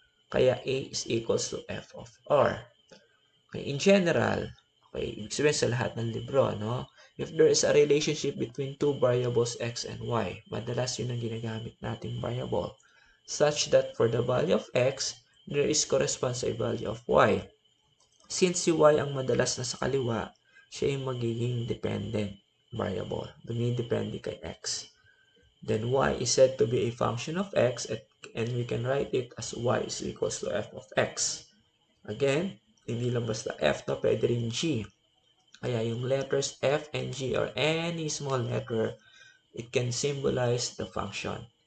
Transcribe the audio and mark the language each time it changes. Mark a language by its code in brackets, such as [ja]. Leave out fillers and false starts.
[en] Kaya A is equals to f of r. Okay, in general, okay, [tl] ibig sabihin sa lahat ng libro, no? [en] If there is a relationship between two variables x and y, [tl] madalas yun ang ginagamit nating variable, [en] such that for the value of x, there is corresponds a value of y. [tl] Since si y ang madalas na sa kaliwa, siya yung magiging dependent variable. Dumidepende kay x. [en] Then y is said to be a function of x, and we can write it as y is equals to f of x. Again, [tl] hindi lang basta f, no? Pwede rin g. Kaya yung [en] letters f and g or any small letter, it can symbolize the function.